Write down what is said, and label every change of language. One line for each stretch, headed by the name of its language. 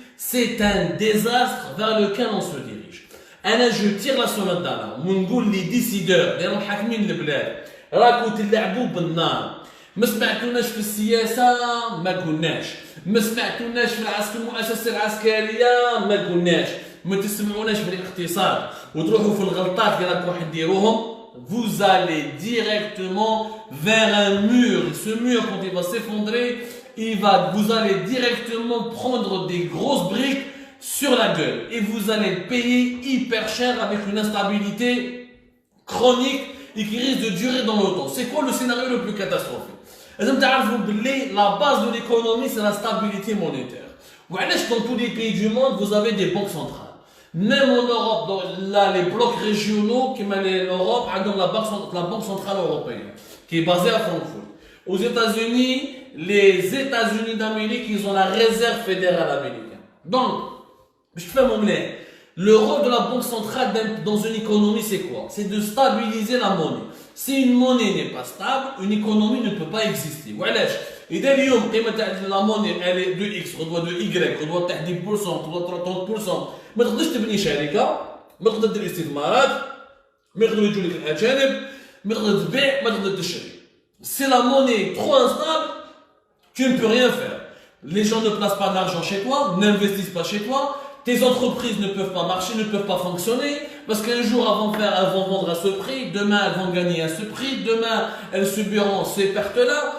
French: C'est un désastre vers lequel on se dirige. Je tire la sonnette d'alarme.
Arabic: ونقول
French: les décideurs, les
Arabic: حاكمين البلاد, راكو تلعبوا بالنار. ما سمعتوناش في السياسة ما قلناش، ما سمعتوناش في المؤسسة العسكرية ما قلناش، ما تسمعوناش في الاقتصاد وتروحوا في الغلطات اللي راكم حديروهم.
French: Vous allez directement vers un mur. Ce mur, quand il va s'effondrer, vous allez directement prendre des grosses briques sur la gueule. Et vous allez payer hyper cher avec une instabilité chronique et qui risque de durer dans le temps. C'est quoi le scénario le plus catastrophique? La base de l'économie, c'est la stabilité monétaire. Dans tous les pays du monde, vous avez des banques centrales. Même en Europe, là, les blocs régionaux qui mènent l'Europe, la Banque Centrale Européenne, qui est basée à Francfort. Aux États-Unis, les États-Unis d'Amérique, ils ont la réserve fédérale américaine. Donc, je fais mon blé. Le rôle de la Banque Centrale dans une économie, c'est quoi? C'est de stabiliser la monnaie. Si une monnaie n'est pas stable, une économie ne peut pas exister. Voilà. Et dès l'homme, la monnaie, elle est de X, on doit de Y, on doit 10%, on doit 30%.
Arabic: ما تقدرش تبني شركة، ما تقدر دير استثمارات، ما يقدروا يجوا لك الأجانب، ما تقدر تبيع، ما تقدر تشري.
French: Si la monnaie est trop instable, tu ne peux rien faire. Les gens ne placent pas d'argent chez toi, n'investissent pas chez toi, tes entreprises ne peuvent pas marcher, ne peuvent pas fonctionner, parce qu'un jour elles vont vendre à ce prix, demain elles vont gagner à ce prix, demain elles subiront ces pertes-là.